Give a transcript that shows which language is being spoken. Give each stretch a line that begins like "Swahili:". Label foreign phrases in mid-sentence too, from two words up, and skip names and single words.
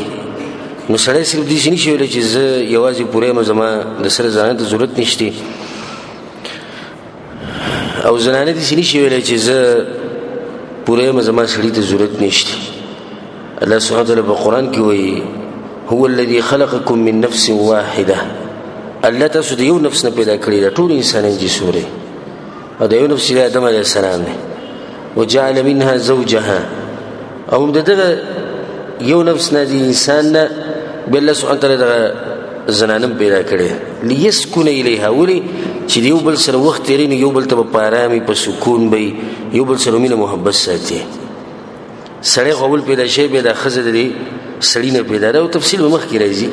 Pashto: نو سړی صرف داسې نشي ویلی چې زه یوازې پوره یم، زما د سره زنانه ته ضرورت نشته، او زنانه داسې نشي ویلی چې زه پوره یم، زما سړي ته ضرورت نشته. الله
Arabic: سبحانه وتعالی په قرآن کې وایي هو الذي خلقكم من نفس واحده.
Pashto: الله تاسو د یو نفس نه پیدا کړی دا ټول انسانان چې سورې، او د یو نفس د آدم
Arabic: علیه السلام
Pashto: دی.
Arabic: وجعل منها زوجها،
Pashto: او دغه یو نفس نه د انسان نه بیا الله
Arabic: سبحانه وتعالی
Pashto: دغه زنانه پیدا کړی
Arabic: لیسکن الیها،
Pashto: ولې چې د یو بل سره وخت تېروي، نو یو بل ته به په ارامي په سکون به یو بل سره مینه محبت ساتي. سړی خو اول پیدا شوی، بیا دا ښځه د دې سړي نه پیدا ده، او تفصیل به مخکې راځي.